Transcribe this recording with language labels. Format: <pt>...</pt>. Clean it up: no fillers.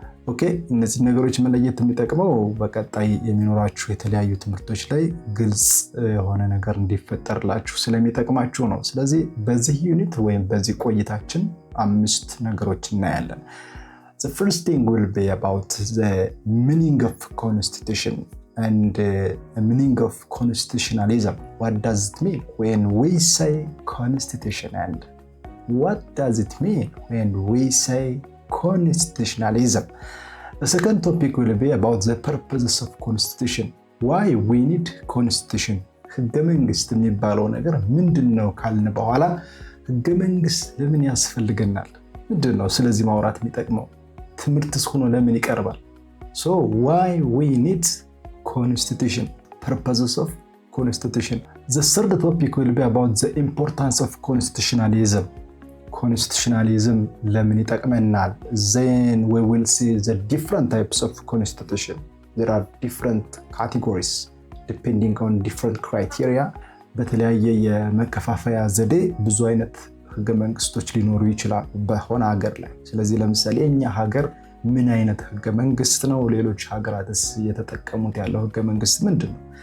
<am>ኦኬ፣ እነዚህ ነገሮች መለየት የሚጠቅመው በቀጣይ የሚኖራችሁ የተለያዩ ትምህርቶች ላይ ግልጽ የሆነ ነገር እንዲፈጠርላችሁ ስለሚጠቅማችሁ ነው። ስለዚህ በዚህ ዩኒት ወይም በዚህ ቆይታችን 5 ነገሮች እናያለን።</am> <en>The first thing will be about the meaning of constitution and the meaning of constitutionalism. What does it mean when we say constitution, and what does it mean when we say constitutionalism? The second topic will be about the purposes of constitution. Why we need constitution?</en> <am>ህገ መንግስት የሚባለው ነገር ምንድነው ካልን በኋላ ህገ መንግስት ለምን ያስፈልገናል? ምንድነው ስለዚህ ማውራት የሚጠቅመው? ትምህርትስ ሆኖ ለምን ይቀርባል?</am> <en>So why we need constitution, purposes of constitution. The third topic will be about the importance of constitutionalism.</en> <am>Constitutionalism ለምን ይጠቅመናል?</am> <en>Then we will see the different types of constitution. There are different categories depending on different criteria.</en> <am>በተለያየ የመከፋፈያ ዘዴ ብዙ አይነት ህገ መንግስቶች ሊኖሩ ይችላሉ በሆነ ሀገር ላይ። ስለዚህ ለምሳሌ እኛ ሀገር ምን አይነት ህገ መንግስት ነው? ሌሎች ሀገራትስ እየተጠቀሙት ያለው ህገ መንግስት ምንድን ነው?</am>